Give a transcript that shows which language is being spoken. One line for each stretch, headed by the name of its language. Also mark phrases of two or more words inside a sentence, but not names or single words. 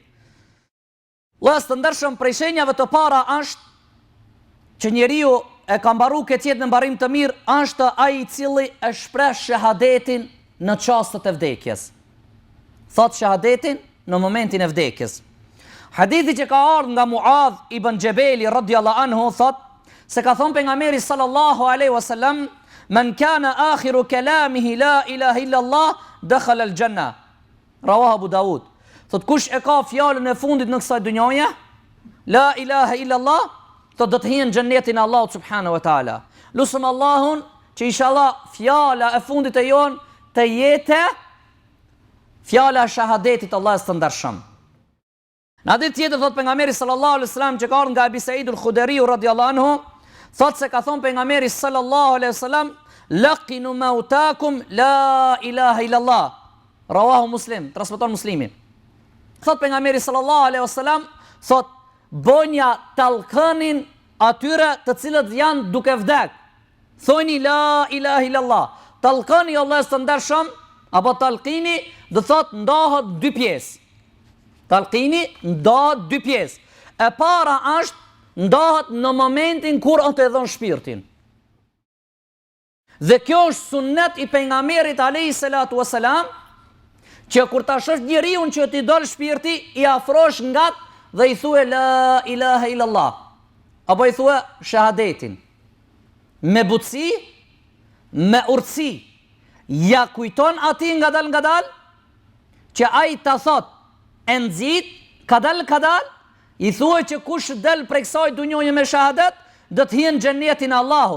Albanian: Allah të ndershëm, prej shenjave të para është që njeriu e ka mbaru këtë jetë në mbarim të mirë, është ai i cili e shpreh shahadetin në çastet e vdekjes. Thot shahadetin në momentin e vdekjes. Hadithi që ka ardhur nga
Arabic: Muadh ibn Jabeli رضي الله عنه
Albanian: thot se ka thënë pejgamberi
Arabic: صلى الله عليه وسلم من كان آخر كلامه لا إله إلا الله دخل الجنة." رواه أبو داود.
Albanian: Thot kush e ka fjalën e fundit në kësaj dhunjaje,
Arabic: لا إله إلا الله,
Albanian: thot do të hijë në xhenetin e Allahut
Arabic: سبحانه وتعالى.
Albanian: Lusëm Allahun që inshallah fjala e fundit e jon të jetë fjala e shahadetit Allahut të ndershëm. Në hadith tjetër thot pejgamberi
Arabic: صلى الله عليه وسلم
Albanian: që ka ardhur nga Abi Said al-Khudri
Arabic: رضي الله عنه,
Albanian: thot se ka thënë pejgamberi
Arabic: صلى الله عليه وسلم لقنوا موتاكم لا إله إلا الله." رواه مسلم,
Albanian: transmeton Muslimi. Thot pejgamberi
Arabic: صلى الله عليه وسلم,
Albanian: thot bonja tallkënin atyre të cilët janë duke vdek.
Arabic: Thoni لا إله إلا الله.
Albanian: Tallkëni Allahut të ndershëm apo tallqini do thot ndahet 2 pjesë. Talqini ndahet 2 pjesë. E para është ndahet në momentin kur të e dhon shpirtin. Dhe kjo është sunnet i pejgamberit
Arabic: عليه الصلاة والسلام,
Albanian: që kur ta shosh njeriu që ti dol shpirti, i afrosh ngat dhe i thue
Arabic: لا إله إلا الله,
Albanian: apo i thue shahadetin, me butësi, me urtësi, ja kujton ati ngadal, që ai ta thot, e nxit, kadal, i thue që kush del prej kësaj dunjoje me shahadet, do të hyen xhenetin e Allahut.